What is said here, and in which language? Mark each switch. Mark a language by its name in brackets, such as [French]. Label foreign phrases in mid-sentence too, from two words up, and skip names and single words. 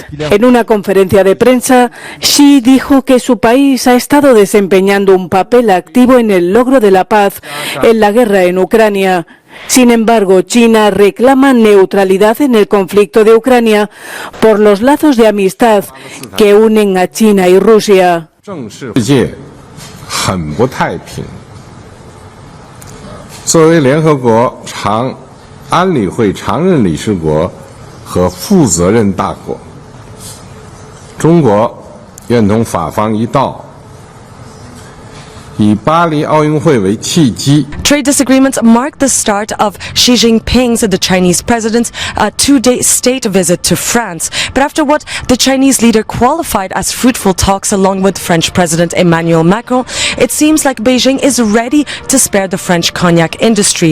[Spanish] En una conferencia de prensa, Xi dijo que su país ha estado desempeñando un papel activo en el logro de la paz en la guerra en Ucrania. Sin embargo, China reclama neutralidad en el conflicto de Ucrania por los lazos de amistad que unen a China y Rusia. [Chinese] 世界很不太平。作为联合国安理会常任理事国和负责任大国，中国愿同法方一道，以巴黎奥运会为契机。 [English] Trade disagreements mark the start of Xi Jinping's, the Chinese president's, two-day state visit to France. But after what the Chinese leader qualified as fruitful talks along with French President Emmanuel Macron, it seems like Beijing is ready to spare the French cognac industry.